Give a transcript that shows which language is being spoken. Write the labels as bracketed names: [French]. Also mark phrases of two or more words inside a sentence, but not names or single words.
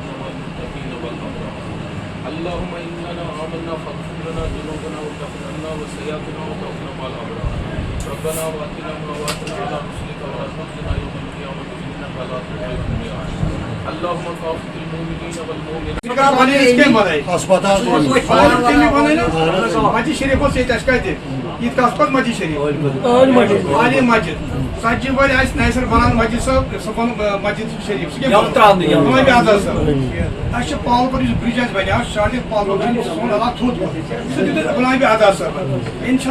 [Arabic] اللهم إننا آمنا فاغفر لنا ذنوبنا وكفر عنا والسيئات وتوفنا مع الأبرار ربنا وآتنا ما وعدتنا على رسلك ولا تخزنا يوم القيامة إنك لا تخلف الميعاد اللهم كافئ المؤمنين والمؤمنات [Kashmiri] مسجد شریف عید گاہ مسجد شریف عالی مسجد ژتجی ورۍ آسہِ ناصر بنان مسجد صٲب سُہ بنوو مسجد شریف سُہ غلام آزاد صٲب اَسہِ چھُ پالپور یُس برج اَسہِ بنیو سٹاٹِنگ پالپور برج سون علاقہٕ تھوٚد سُہ دیُت غلام آزاد صٲبن اِنشاء